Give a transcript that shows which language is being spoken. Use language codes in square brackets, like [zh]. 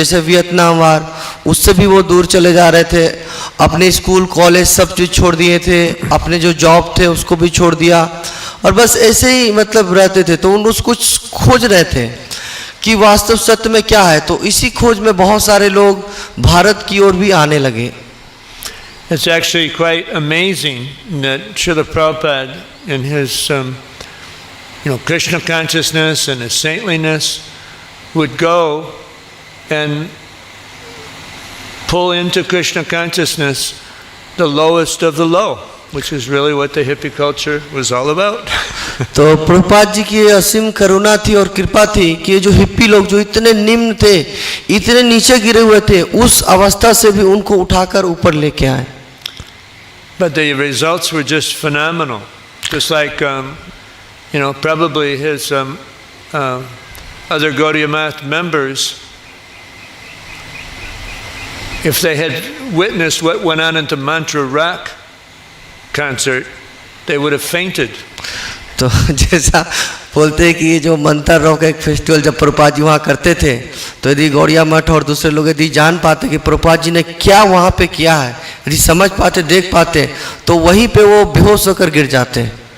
[hi] जैसे वियतनाम वार, उससे भी वो दूर चले जा रहे थे, अपने स्कूल कॉलेज सब चीज़ छोड़ दिए थे, अपने जो जॉब थे उसको भी छोड़ दिया, और बस ऐसे ही मतलब रहते थे। तो उन कुछ खोज रहे थे कि वास्तव सत्य में क्या है। तो इसी खोज में बहुत सारे लोग भारत की ओर भी आने लगे। [en] It's actually quite amazing that Srila Prabhupada, in his Krishna consciousness and his saintliness, would go and pull into Krishna consciousness the lowest of the low, which is really what the hippie culture was all about. [hi] तो प्रभुपाद जी की असीम करुणा थी और कृपा थी कि ये जो hippie लोग जो इतने निम्न थे, इतने नीचे गिरे हुए थे, उस अवस्था से भी उनको उठाकर ऊपर लेके आए। [en] But the results were just phenomenal. Just like, probably his other Gaudiya Math members, if they had witnessed what went on at the Mantra Rock concert, they would have fainted. [hi] तो जैसा बोलते हैं कि ये जो मंत्र रॉक एक festival जब प्रभुपाद जी वहाँ करते थे, तो यदि गौड़िया मठ और दूसरे लोग यदि जान पाते कि प्रभुपाद जी ने क्या वहाँ पे किया है, यदि समझ पाते, देख पाते, तो वहीं पे वो बेहोश होकर गिर जाते।